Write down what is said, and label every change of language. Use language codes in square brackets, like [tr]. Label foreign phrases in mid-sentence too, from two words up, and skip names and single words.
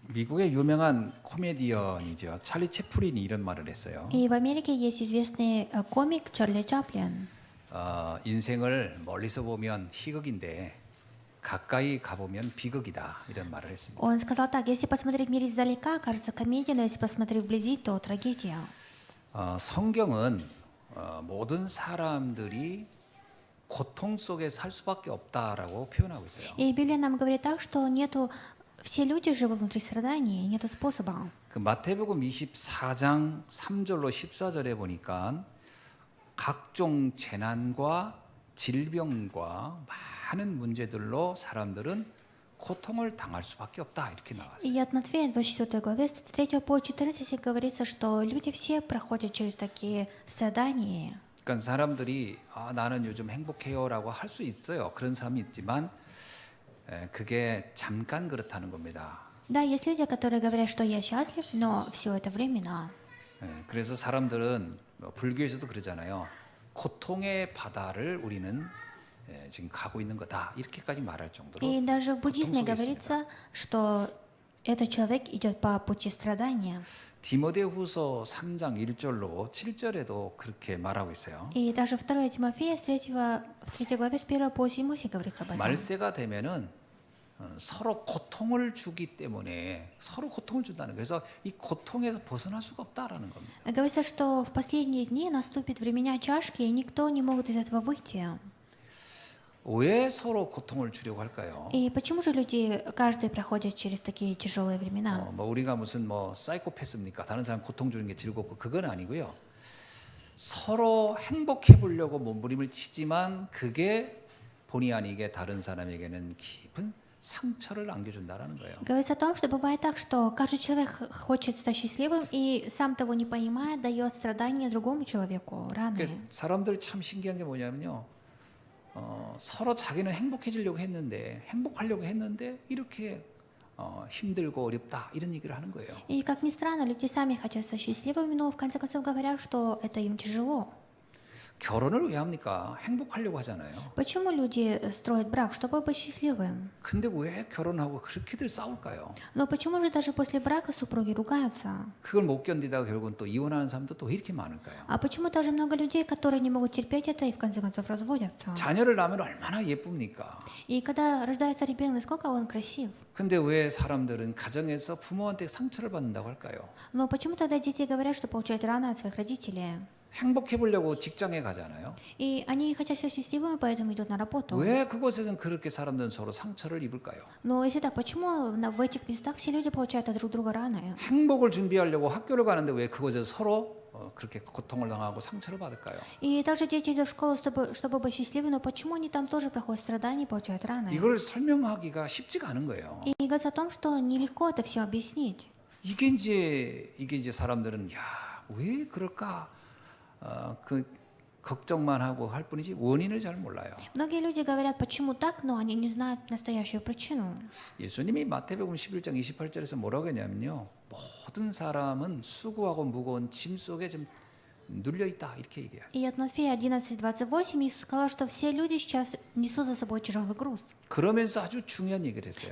[ko] 미국의 유명한 코미디언이죠. 찰리 채플린이 이런 말을 했어요. [ru] И в Америке есть известный комик Чарли Чаплин. [ko] 인생을 멀리서 보면 희극인데 가까이 가보면 비극이다 이런 말을 했습니다. [ru] Он сказал так: если посмотреть мир издалека, кажется комедия, но если посмотреть вблизи, то трагедия. [ko] 성경은 모든 사람들이 고통 속에 살 수밖에 없다라고 표현하고 있어요. [ru] И Библия нам говорит так, что все люди живут внутри страдания, нету способа. [ko] 그 마태복음 24장 3절로 14절에 보니까 각종 재난과 질병과 많은 문제들로 사람들은 고통을 당할 수밖에 없다 이렇게 나왔어요. [ru] И от Матфея 24 главе с 3 по 14 говорится, что люди все проходят через такие страдания. [ko] 그러니까 사람들이 나는 요즘 행복해요라고 할 수 있어요. 그런 사람이 있지만 그게 잠깐 그렇다는 겁니다. [ru] Да, есть люди, которые говорят, что я счастлив, но все это временно. [ko] 그래서 사람들은 불교에서도 그러잖아요. 고통의 바다를 우리는 지금 가고 있는 거다. 이렇게까지 말할 정도로. [ru] И даже в буддизме [ko] 고통 속에 [ru] говорится, что этот человек идет по пути страдания. [ko] 디모데후서 3장 1절로 7절에도 그렇게 말하고 있어요. [ru] И даже 2 Тимофея в 3 главе с 1 по 7 говорится об этом. [ko] 말세가 되면은 서로 고통을 주기 때문에 서로 고통을 준다는 거예요. 그래서 이 고통에서 벗어날 수가 없다라는 겁니다. [ru] Говорится, что в последние дни наступит времена чашки, и никто не может из этого выйти. [ko] 왜 서로 고통을 주려고 할까요? [ru] И почему же люди, каждый проходит через такие тяжелые времена? [ko] 뭐 우리가 무슨 사이코패스입니까? 다른 사람 고통 주는 게 즐겁고 그건 아니고요. 서로 행복해 보려고 몸부림을 치지만 그게 본의 아니게 다른 사람에게는 깊은 상처를 남겨준다라는 거예요. [ru] Говорится о том, что бывает так, что каждый человек хочет стать счастливым и сам того не понимая дает страдания другому человеку, раны. [ko] 사람들 참 신기한 게 뭐냐면요. 서로 자기는 행복해지려고 했는데 행복하려고 했는데 이렇게 힘들고 어렵다 이런 얘기를 하는 거예요. [ru] И как ни странно, люди сами хотят стать счастливыми, но в конце концов говорят, что это им тяжело. [ko] 결혼을 왜 합니까? 행복하려고 하잖아요. [ru] Почему люди строят брак, чтобы быть счастливым? [ko] 근데 왜 결혼하고 그렇게들 싸울까요? [ru] Но почему же даже после брака супруги ругаются? [ko] 그걸 못 견디다가 결국은 또 이혼하는 사람도 또 이렇게 많을까요? [ru] А почему также много людей, которые не могут терпеть это и в конце концов разводятся? [ko] 자녀를 낳으면 얼마나 예쁩니까? [ru] И когда рождается ребенок, насколько он красив? [ko] 근데 왜 사람들은 가정에서 부모한테 상처를 받는다고 할까요? [ru] Но почему тогда дети говорят, что получают раны от своих родителей? [ko] 행복해 보려고 직장에 가잖아요. [ru] И они хотят стать счастливыми, поэтому идут на работу. [ko] 왜 그곳에서는 그렇게 사람들은 서로 상처를 입을까요? [ru] Но если так, почему в этих местах все люди получают от друг друга раны? [ko] 행복을 준비하려고 학교를 가는데 왜 그곳에서 서로 그렇게 고통을 당하고 상처를 받을까요? [ru] И также дети идут в школу, чтобы быть счастливыми, но почему они там тоже проходят страдания и получают раны? [ko] 이걸 설명하기가 쉽지가 않은 거예요. [ru] И говорится о том, что нелегко это все объяснить. [ko] 이게 이제 사람들은 왜 그럴까? 그 걱정만 하고 할 뿐이지 원인을 잘 몰라요. [ru] Многие люди говорят, почему так, но они не знают настоящую причину. [ko] 예수님이 마태복음 11장 28절에서 뭐라고 했냐면요. 모든 사람은 수고하고 무거운 짐 속에 좀 눌려 있다 이렇게 얘기해요. [ru] И от Матфея 11:28 Иисус сказал, что все люди сейчас несут за собой тяжелый груз. [ko] 그러면서 아주 중요한 얘기를 했어요.